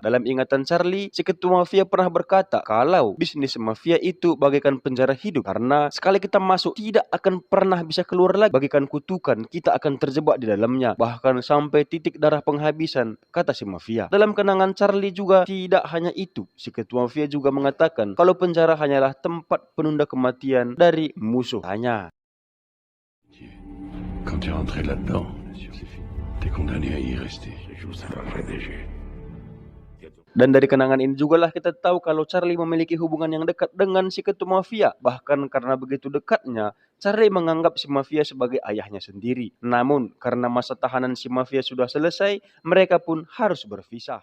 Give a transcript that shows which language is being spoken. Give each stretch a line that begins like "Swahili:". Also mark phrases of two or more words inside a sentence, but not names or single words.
Indonesian: Dalam ingatan Charlie, si ketua mafia pernah berkata kalau bisnis mafia itu bagaikan penjara hidup, karena sekali kita masuk tidak akan pernah bisa keluar lagi. Bagaikan kutukan, kita akan terjebak di dalamnya, bahkan sampai titik darah penghabisan, kata si mafia. Dalam kenangan Charlie juga tidak hanya itu, si ketua mafia juga mengatakan kalau penjara hanyalah tempat penunda kematian dari musuh hanya.
French: Quand tu es rentré là-dedans, t'es condamné à y rester.
Indonesian: Dan dari kenangan ini jugalah kita tahu kalau Charlie memiliki hubungan yang dekat dengan si ketua mafia. Bahkan karena begitu dekatnya, Charlie menganggap si mafia sebagai ayahnya sendiri. Namun karena masa tahanan si mafia sudah selesai, mereka pun harus berpisah.